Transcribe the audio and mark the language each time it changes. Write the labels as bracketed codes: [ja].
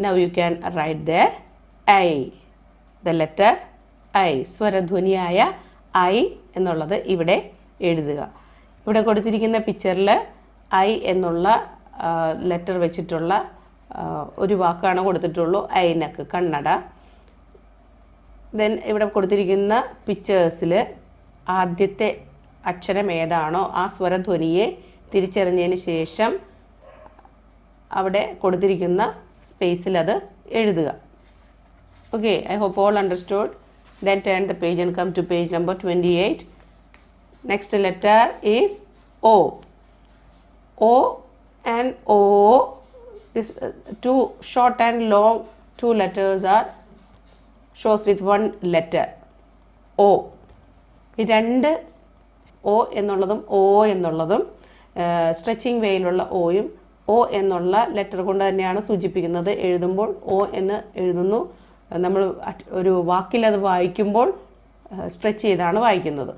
[en] Now you can write there I. The letter I. [ml] സ്വരധ്വനിയായ I എന്നുള്ളത് ഇവിടെ എഴുതുക. ഇവിടെ കൊടുത്തിരിക്കുന്ന പിക്ചറിൽ I എന്നുള്ള ലെറ്റർ വെച്ചിട്ടുള്ള ഒരു വാക്കാണ് കൊടുത്തിട്ടുള്ളൂ. ഐനക്ക് കണ്ണട. ദെൻ ഇവിടെ കൊടുത്തിരിക്കുന്ന പിക്ചേഴ്സിൽ ആദ്യത്തെ അക്ഷരം ഏതാണോ ആ സ്വരധ്വനിയെ തിരിച്ചറിഞ്ഞതിന് ശേഷം അവിടെ കൊടുത്തിരിക്കുന്ന സ്പേസിൽ അത് എഴുതുക. [en] Okay, I hope all understood. Then turn the page and come to page number 28. Next letter is O. O and O, this two short and long two letters are shows with one letter O. [ml] ഈ രണ്ട് O എന്നുള്ളതും O എന്നുള്ളതും stretching വേയിലുള്ള ഓയും O എന്നുള്ള letter കൊണ്ട് തന്നെയാണ് സൂചിപ്പിക്കുന്നത്. എഴുതുമ്പോൾ O എന്ന് എഴുതുന്നു. നമ്മൾ ഒരു വാക്കിൽ അത് വായിക്കുമ്പോൾ സ്ട്രെച്ച് ചെയ്താണ് വായിക്കുന്നത്.